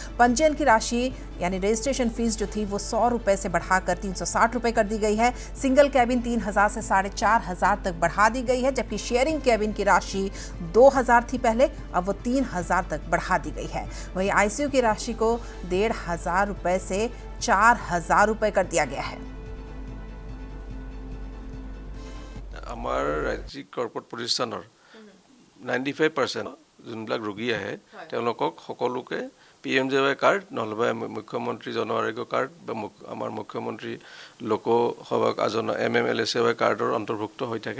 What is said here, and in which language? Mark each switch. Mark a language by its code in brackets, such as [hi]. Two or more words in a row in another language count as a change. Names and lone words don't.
[hi] पंजीयन की राशि यानी [en] registration fees [hi] जो थी वो 100 रुपए से बढ़ाकर 360 रुपए कर दी गई है। [en] single cabin [hi] 3,000 से 4,500 तक बढ़ा दी गई है, जबकि [en] sharing cabin [hi] की राशि 2,000 थी पहले, अब वो 3,000 तक बढ़ा दी गई है। वहीं आईसीयू की राशि को 1,500 रुपए से 4,000 रुपए कर दिया गया है। [as] আমাৰ ৰাজ্যিক কৰ্পোৰেট প্ৰতিষ্ঠানৰ 95% যোনবিলাক ৰোগী আহে তেওঁলোকক সকলোকে PMJY কাৰ্ড নহ'লে মুখ্যমন্ত্ৰী জন আৰোগ্য কাৰ্ড বা আমাৰ মুখ্যমন্ত্ৰী লোকসেৱক MMLSY কাৰ্ডৰ অন্তৰ্ভুক্ত হৈ থাকে।